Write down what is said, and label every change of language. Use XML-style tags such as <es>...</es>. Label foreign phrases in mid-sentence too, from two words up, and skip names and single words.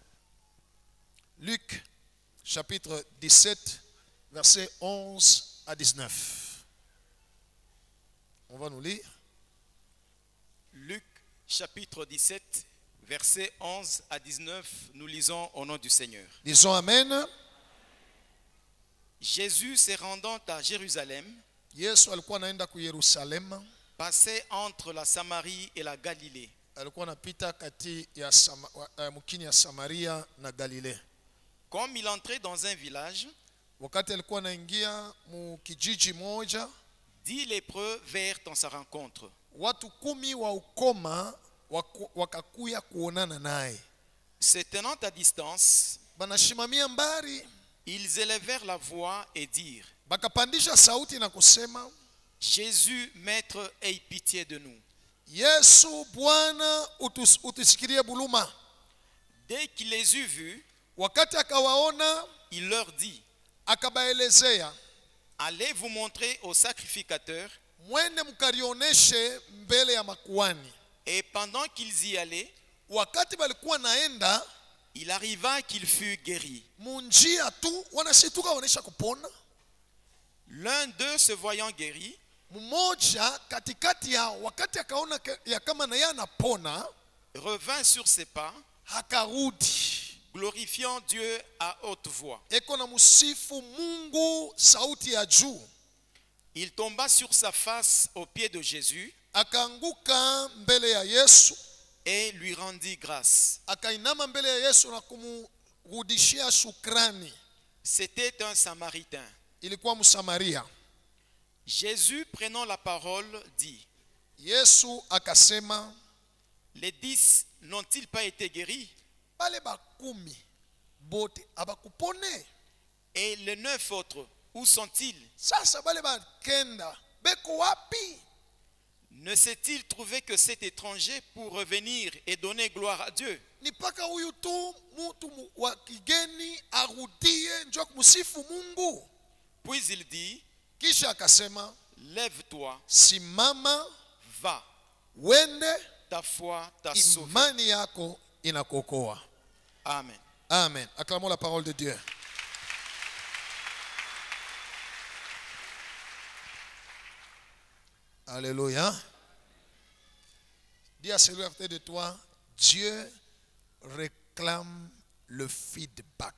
<fr>Luc chapitre 17, verset 11 à 19. On va nous lire. Luc chapitre 17, verset 11 à 19. Nous lisons au nom du Seigneur. Disons Amen. Jésus se rendant à Jérusalem,</fr> <sw>Yesu alikuwa anaenda ku Yerusalemu,</sw> <fr>passait entre la Samarie et la Galilée.</fr> <sw>Alikuwa anapita kati ya mukini ya Samaria na Galilea.</sw> <fr>Comme il entrait dans un village,</fr> <sw>wakati alikuwa anaingia mu kijiji moja,</sw> <fr>10 lépreux vinrent en sa rencontre.</fr> <sw>Watu 10 wa ukoma wakakuya kuonana naye.</sw> <fr>Se tenant à distance,</fr> <sw>banashimamia mbari,</sw> <fr>ils élevèrent la voix et dirent:</fr> <sw>bakapandisha sauti na kusema,</sw> <fr>Jésus, maître, aie pitié de nous.</fr> <sw>Yesu Bwana utusikirie buluma.</sw> <fr>Dès qu'il les eut vus,</fr> <sw>wakati akawaona,</sw> <fr>il leur dit:</fr> <sw>akabaelezea,</sw> <fr>allez vous montrer au sacrificateur.</fr> <sw>Mwende mkarioneshe mbele ya makuhani.</sw> <fr>Et pendant qu'ils y allaient,</fr> <sw>wakati balikuwa naenda,</sw> <fr>il arriva qu'il fut guéri.</fr> <sw>Munjia tu wanashituka waonesha kupona.</sw> <fr>L'un d'eux se voyant guéri,</fr> <sw>mmoja katikati ya wakati akaona ya kama na yeye anapona,</sw> <fr>revint sur ses pas,</fr> <sw>akarudi</sw> <fr>glorifiant Dieu à haute voix.</fr> <sw>Eko na musifu Mungu sauti ya juu.</sw> <fr>Il tomba sur sa face aux pieds de Jésus,</fr> <sw>akaanguka mbele ya Yesu</sw> <fr>et lui rendit grâce.</fr> <sw>Akainama mbele ya Yesu na kumrudishia shukrani.</sw> <fr>C'était un Samaritain.</fr> <sw>Ilikuwa Msamaria.</sw> <fr>Jésus, prenant la parole, dit:</fr> <sw>Yesu akasema,</sw> <fr>les 10 n'ont-ils pas été guéris?</fr> <sw>Bale ba 10 bote abakupone.</sw> <fr>Et les 9 autres, Où sont-ils?</fr> <sw>Sasa bale bakenda beko wapi?</sw> <fr>Ne s'est-il trouvé que cet étranger pour revenir et donner gloire à Dieu?</fr> <sw>Ni mpaka huyu tu mtu wa kigeni arudie njo kumsifu Mungu.</sw> <fr>Puis il dit,</fr> <sw>Kisha akasema,</sw> <fr>lève-toi,</fr> <sw>simama,</sw> <fr>va,</fr> <sw>wende,</sw> <fr>ta foi t'a sauvé.</fr> <sw>imani yako inakuokoa.</sw> <fr>Amen. Amen. Acclamons la parole de Dieu. Alléluia. Dis à celui à côté de toi, Dieu réclame le feedback.</fr>